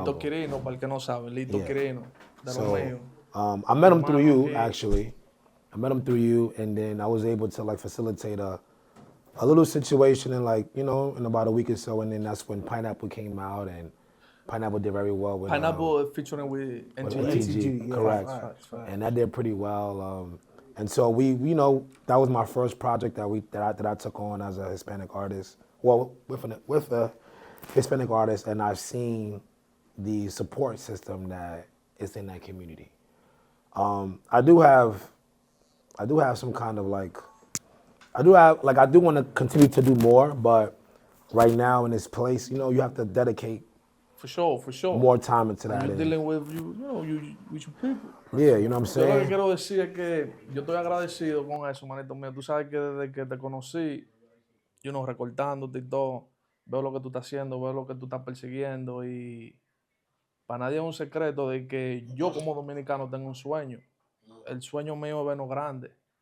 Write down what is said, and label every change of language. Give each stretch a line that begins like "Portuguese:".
Spanish: Lito Quirino, para el que no sabe, Lito Quirino, de los míos.
English: I met him through you, actually. I met him through you, and then I was able to, like, facilitate a little situation in, like, you know, in about a week or so, and then that's when Pineapple came out, and Pineapple did very well with Pineapple featuring with NTG, correct. Right. And that did pretty well. And so we, you know, that was my first project that I took on as a Hispanic artist. Well, with a Hispanic artist, and I've seen the support system that is in that community. I do have some kind of, like, I do want to continue to do more, but right now in this place, you know, you have to dedicate for sure more time into that. You're dealing with with your people. Yeah, you know what I'm saying?
Spanish: Yo lo que quiero decir es que yo estoy agradecido con eso, manito mío. Tú sabes que desde que te conocí,
English: you know,
Spanish: recortándote y todo, veo lo que tú estás haciendo, veo lo que tú estás persiguiendo, y para nadie es un secreto de que yo como dominicano tengo un sueño. El sueño mío es vernos grande.